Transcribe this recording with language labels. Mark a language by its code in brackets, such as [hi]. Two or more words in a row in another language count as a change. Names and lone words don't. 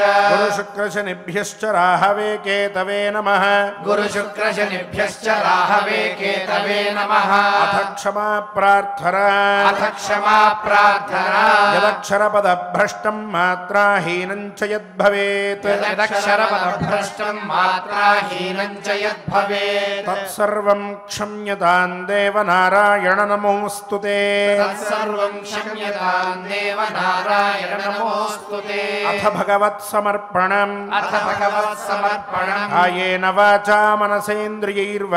[sa] గురు శుక్ర శనిభ్యశ్చ రాహవే కేతవే నమః. గురు శుక్ర శనిభ్యశ్చ రాహవే కేతవే నమః. అథ క్షమా ప్రార్థన. అథ క్షమా ప్రార్థన. యదక్షరపదభ్రష్టం మాత్రాహీనం చ యద్భవేత్. యదక్షరపదభ్రష్టం మాత్రాహీనం हीनं च यद्भवेत् तत्सर्वं क्षम्यतां देवनारायण नमोऽस्तु ते। तत्सर्वं क्षम्यतां देव नारायण नमोऽस्तु ते। अथ भगवत्समर्पणम् अथ भगवत्समर्पणम् कायेन वाचा मनसेन्द्रियैर्वा